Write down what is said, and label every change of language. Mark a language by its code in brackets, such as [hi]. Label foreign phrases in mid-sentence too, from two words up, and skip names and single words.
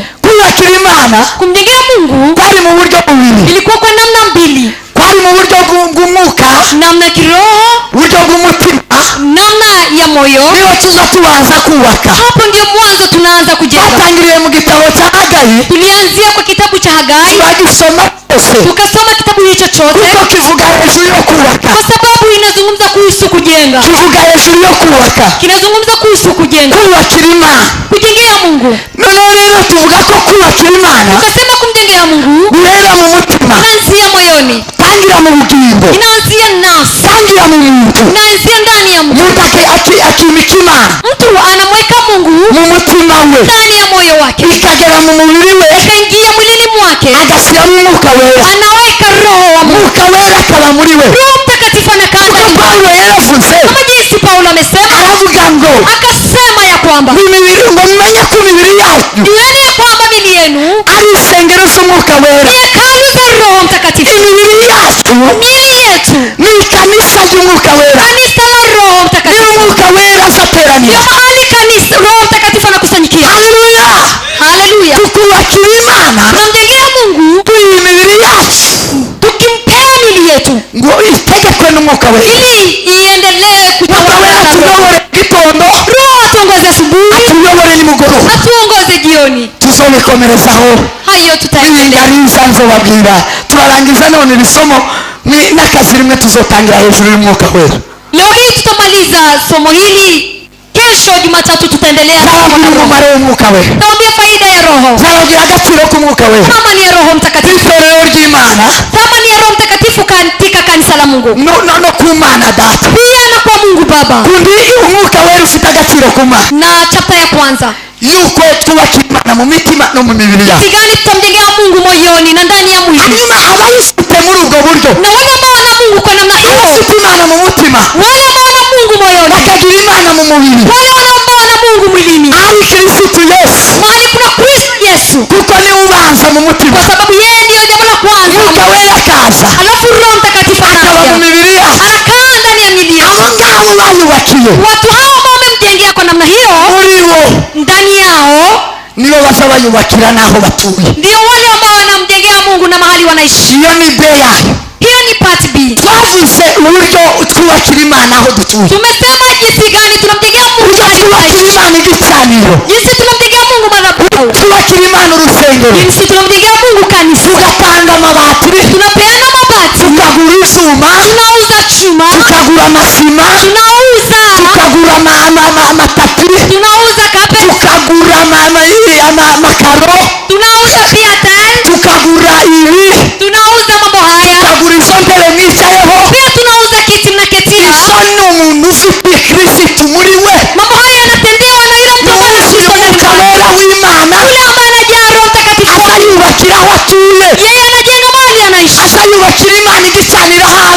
[rw] Kubakira Imana [sw] Kumjengea Mungu [rw] kwari mu buryo bubiri, [sw] ilikuwa kwa namna mbili, [rw] kwari mu buryo bw'umwuka, [sw] namna kiroho, [rw] buryo bw'umutima, [sw] namna ya moyo. [rw] niho tuza tubanza kubaka. [sw] Hapo ndio mwanzo tunaanza kujenga. [rw] Twatangiriye mu gitabo cya Hagayi, [sw] Tulianzia kwa kitabu cha Hagai, [rw] turagisoma cyose [sw] tukasoma kitabu hicho chote [rw] kuko kivuga hejuru yo kubaka, [sw] kwa sababu inazungumza kuhusu kujenga, [rw] kivuga hejuru yo kubaka, [sw] kinazungumza kuhusu kujenga, [rw] kubakira Imana. [sw] kujengea Mungu. [rw] Noneho rero tuvuga ko kubakira Imana [sw] Tukasema kumjengea Mungu [rw] guhera mu mutima, [sw] inaanzia moyoni, [rw] tangira mu bugingo, [sw] inaanzia nafsi, [rw] tangira mu muntu. [sw] inaanzia ndani ya mtu. [rw] Umuntu akimika Imana [sw] Mtu anamweka Mungu [rw] mu mutima we, [sw] ndani ya moyo wake, [rw] ikagera mu mubiri we, [sw] ikaingia mwilini mwake, [rw] agashyiramo Umwuka Wera. [sw] anaweka roho wa Mungu. [rw] Umwuka Wera akaba muri we. [sw] Roho Mtakatifu anakaa [rw] Kuko [sw] ndani. [rw] Pawulo yaravuze, [sw] Kama jinsi Paulo amesema, [rw] aravuga ngo [sw] akasema ya kwamba [rw] ngo mumenye ko imibiri yacu [sw] jueni ya kwamba mili yenu [rw] ari insengero z'Umwuka Wera. [sw] ni hekalu za Roho Mtakatifu. [rw] Imibiri yacu [sw] Miili yetu [rw] ni ikanisa ry'Umwuka Wera, [sw] kanisa la Roho [rw] niho [sw] Mtakatifu, [rw] Umwuka Wera azateranira. [sw] ndio mahali kanisa Roho Mtakatifu anakusanyikia. [rw] Haleluya! [sw] Haleluya! [rw] Tukubakira Imana [sw] Tunamjengea Mungu [rw] tuyi imibiri yacu [sw] tukimpea mili yetu [rw] ngo itegekwe n'Umwuka Wera. [sw] ili iendelee [rw] Umwuka [sw] kutawala [rw] Wera [sw] na Roho. [rw] atuyobore gitondo, [sw] Roho atuongoze asubuhi, [rw] atuyobore nimugoroba. [sw] atuongoze jioni. [rw] Tuzobikomerezaho [sw] Hayo tutaendelea. [rw] ingariza nzobabwira. Turarangiza none iri somo n'akazi rimwe tuzotangira hejuru y'Umwuka Wera. [sw] Leo hii tutamaliza somo hili. Kesho Jumatatu tutaendelea na somo [rw] Nzababwira [sw] la Roho. [rw] umumaro w'Umwuka Wera, [sw] Tutaambia faida ya Roho, [rw] nzababwira agaciro k'Umwuka Wera [sw] thamani ya Roho Mtakatifu, [rw] itorero ry'Imana [sw] thamani ya Roho Mtakatifu katika kanisa la Mungu, [rw] no ku Mana Data. [sw] pia na kwa Mungu Baba. [rw] Kundi Umwuka Wera ufite agaciro ku Mana, [sw] Na chapta ya kwanza, [rw] yuko twubakira Imana mu mitima no mu mibiri yacu. [sw] kigali tutamjengea Mungu moyoni na ndani ya mwili, [rw] Hanyuma abayifite muri ubwo buryo, [sw] na wale ambao wana Mungu kwa namna hiyo, [rw] abafite Imana mu mutima [sw] wale ambao wana Mungu moyoni, [rw] bakagira Imana mu mubiri, [sw] wale ambao wana Mungu mwilini, [rw] ari Kristo Yesu, [sw] mahali kuna Kristo Yesu, [rw] kuko niwe ubanza mu mutima. [sw] kwa sababu yeye ndiyo jambo la kwanza. [rw] Umwuka Wera akaza [sw] Alafu Roho Mtakatifu [rw] akaba mu [sw] anakuja, [rw] mibiri yacu. [sw] anakaa ndani ya miili yetu. [rw] Abo ngabo bayubakiye [sw] Watu hao ambao wamemjengea kwa namna hiyo, [rw] muri bo [sw] ndani yao [rw] nibo baza bayubakira n'aho batuye. [sw] ndio wale ambao wanamjengea Mungu na mahali wanaishi. [rw] Iyo ni B yayo. [sw] Hiyo ni part B. [rw] Twavuze uburyo twubakira Imana aho dutuye, [sw] Tumesema jinsi gani tunamjengea Mungu [rw] uburyo [sw] mahali [rw] twubakira [sw] tunaishi, [rw] Imana igicaniro, [sw] jinsi tunamjengea Mungu madhabahu, [rw] twubakira Imana urusengero, [sw] jinsi tunamjengea Mungu kanisa, [rw] tugatanga amabati, [sw] tunapeana mabati, [rw] tukagura ivyuma, [sw] tunauza chuma, [rw] tukagura amasima, [sw] tunauza [rw] tukagura amatapi, [sw] tunauza carpet, [rw] tukagura amakaro, [sw] tunauza pia tiles, [rw] tukagura ibi, [sw] tunauza mambo haya, [rw] tukagura izo ntebe mwicayeho. [sw] pia tunauza kiti mnaketia. [rw] Izo ni umuntu ufite Kristo muri we, [sw] Mambo haya yanatendewa na yule mtu ambaye ana Kristo ndani [rw] Umwuka [sw] mwake. [rw] Wera w'Imana [sw] Yule ambaye anajaa Roho Mtakatifu, [rw] azayubakira aho atuye, [sw] yeye anajenga mahali anaishi, [rw] azayubakira Imana igicaniro haba,